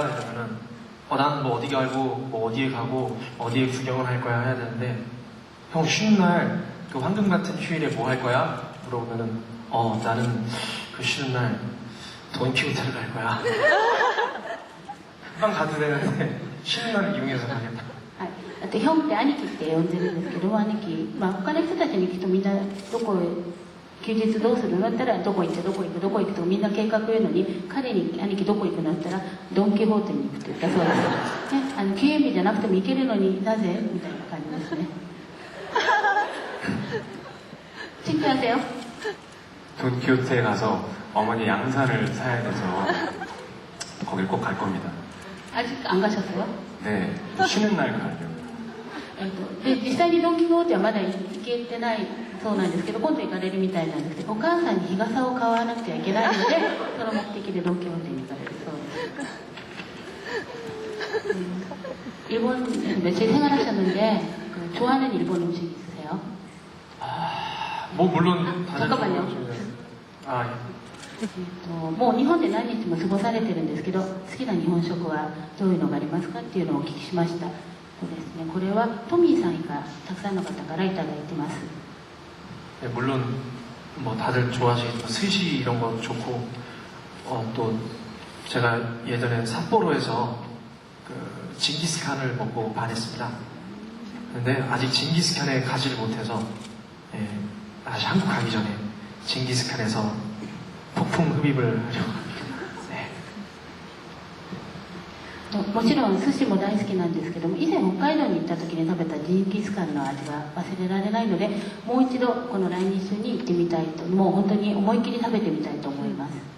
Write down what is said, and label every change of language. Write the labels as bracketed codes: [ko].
[ko] 이러면은 나는 뭐 어디 가고 뭐 어디에 가고 어디에 구경을 할 거야 해야 되는데 형 쉬는 날 그 황금 같은 휴일에 뭐 할 거야? 물어보면은 나는 그 쉬는 날 돈키호테를 갈 거야. 금방 가도 되는데 쉬는 날을 이용해서 가겠다. [ja] はい、あとヒョンって兄貴って呼んでるんですけど、兄貴、他の人たちに聞くとみんなどこへ休日どうするのだったらどこ行ってどこ行くとみんな計画言うのに、彼に兄貴どこ行くのだったらドン・キホーテに行くって言ったそうです。ね、休演日じゃなくても行けるのになぜみたいな感じですね。 [ko] 친구하세요? 돈키호테에 가서 어머니 양산을 사야 돼서 거길 꼭 갈 겁니다. 아직 안 가셨어요? 네, 쉬는 날 가려고. [ja] で実際にドン・キホーテはまだ行けてないそうなんですけど、今度行かれるみたいなんですけど、お母さんに日傘を買わなくてはいけないのでその目的でドン・キホーテに行かれるそうです。 [ko] 일본 며칠 생활하셨는데 좋아하는 일본 음식 있으세요? 뭐 물론 다들 잠깐만요. 아, [ja] もう日本で何日も過ごされてるんですけど、好きな日本食はどういうのがありますかっていうのをお聞きしました。そうですね、これはトミーさん以外たくさんの方からいただいてます。 [ko] 네, 물론 뭐 다들 좋아하시겠지만 스시 이런 거 좋고 또 제가 예전에 삿포로에서 그 징기스칸을 먹고 반했습니다. 근데 아직 징기스칸에 가지를 못해서 다시 한국 가기 전에 징기스칸에서 폭풍 흡입을 하려고 합니다. 네. [ja] もちろん寿司も大好きなんですけども、以前北海道に行った時に食べたジンギスカンの味が忘れられないので、もう一度この来日中に行ってみたいと、もう本当に思いっきり食べてみたいと思います。